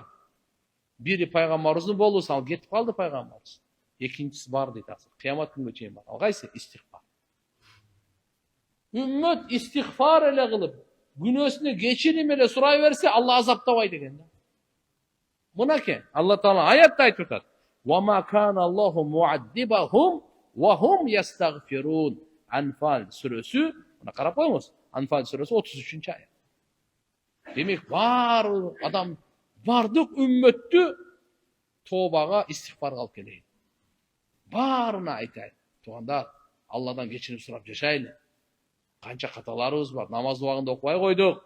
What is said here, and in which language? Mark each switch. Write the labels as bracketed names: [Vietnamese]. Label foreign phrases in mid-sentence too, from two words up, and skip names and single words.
[Kyrgyz] Бири пайгамбарыбыздын болуусу, ал кетип калды пайгамбарыбыз. Экинчиси бар дейт азыр. Кыямат күнгө чейин бар. Ал кайсы? Истигфар. Үммөт истигфар эле кылып, күнөөсүнө кечирим эле сурай берсе, Алла азаптабайт экен да. Мынаке, Алла Тағала аятта айтып атат. [Arabic] وَمَا كَانَ اللَّهُ مُعَذِّبَهُمْ وَهُمْ يَسْتَغْفِرُونَ. [Kyrgyz] Анфал сүрөсү, мына карап коюңуз. Анфал сүрөсү 33-чы аят. Демек, бар адам, бардык үммөттү тобага, истигфарга алып келейин. Барына айтайын. Тугандар, Алладан кечирим сурап жашайлы. Канча каталарыбыз бар, намаз убагында окубай койдук.